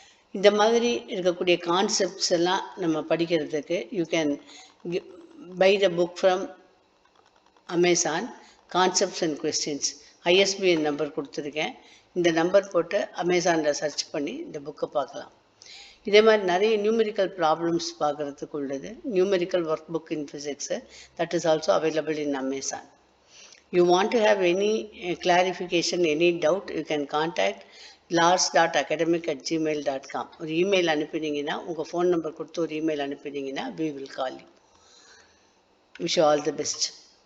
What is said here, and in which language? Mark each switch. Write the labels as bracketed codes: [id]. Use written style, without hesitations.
[ta] இந்த மாதிரி இருக்கக்கூடிய கான்செப்ட்ஸ் எல்லாம் நம்ம படிக்கிறதுக்கு [en] you can buy the book from Amazon, [ta] concepts and questions. ISBN number கொடுத்துருக்கேன். இந்த நம்பர் போட்டு அமேசானில் சர்ச் பண்ணி இந்த புக்கை பார்க்கலாம். இதே மாதிரி நிறைய நியூமெரிக்கல் ப்ராப்ளம்ஸ் பார்க்குறதுக்கு உள்ளது. [en] Numerical workbook in physics that is also available in Amazon. You want to have any clarification, any doubt, you can contact lars.academic@gmail.com. [ta] ஒரு இமெயில் அனுப்பினீங்கன்னா, உங்கள் ஃபோன் நம்பர் கொடுத்து ஒரு email அனுப்பினீங்கன்னா [en] we will call you. Wish you all the best.